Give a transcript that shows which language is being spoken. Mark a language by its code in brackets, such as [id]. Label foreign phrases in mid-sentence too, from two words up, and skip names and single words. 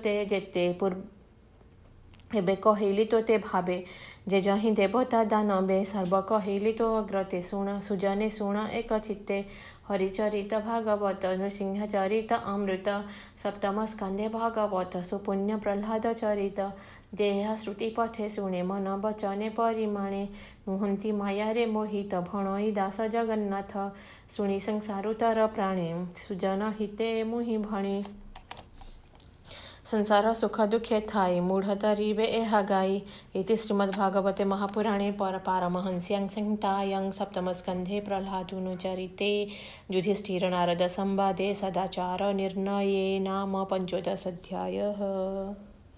[or] ତୋତେ ଭାବେ ଯେ ଯହିଁ ଦେବତା ଦାନବେ ସର୍ବ କହିଲି ତୋ ଅଗ୍ରତେ ସୁଜନେ ଶୁଣ ଏକ ଚିତ୍ତେ ହରିଚରିତ ଭାଗବତ ନୃସିଂହ ଚରିତ ଅମୃତ ସପ୍ତମ ସ୍କନ୍ଧେ ଭାଗବତ ସୁପୁଣ୍ୟ ପ୍ରହ୍ଲାଦ ଚରିତ ଦେହା ଶ୍ରୁତି ପଥେ ଶୁଣେ ମନ ବଚନେ ପରିମାଣେ ନୁହନ୍ତି ମାୟା ରେ ମୋହିତ ଭଣଇ ଦାସ ଜଗନ୍ନାଥ ଶୁଣି ସଂସାରୁତର ପ୍ରାଣେ ସୁଜନ ହିତେ ମୁହିଁ ଭଣି ସଂସାର ସୁଖ ଦୁଖେ ଥାଇ ମୂଢ଼ ତରିବେ ଏହା ଗାଇ [sa] इति श्रीमद्भागवते महापुराणे पारमहंस्यां संहितायां सप्तमस्कन्धे प्रह्लादुनुचरिते युधिष्ठिर नारद संवादे सदाचार निर्णये नाम 15 अध्यायः।